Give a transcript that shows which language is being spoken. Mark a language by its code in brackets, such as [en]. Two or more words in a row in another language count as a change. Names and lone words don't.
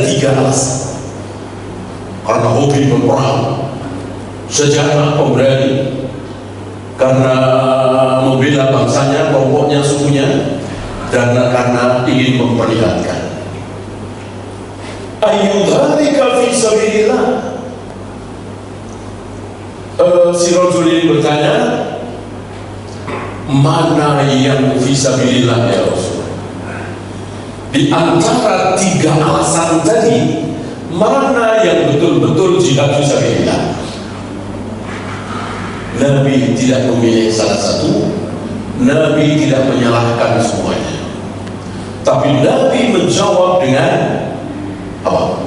[id] dengan alasan karena hobi berperang, sejarah pemberani, karena membela bangsanya, kelompoknya, sukunya, dan karena ingin memperlihatkan. [ar] أي ذلك في سبيل الله. [id] Si rajul ini bertanya, mana yang [ar] في سبيل الله يا رسول? [id] Di antara tiga alasan tadi, mana yang betul-betul jihad [ar] في سبيل الله? [id] Nabi tidak memilih salah satu, Nabi tidak menyalahkan semuanya, tapi Nabi menjawab dengan apa?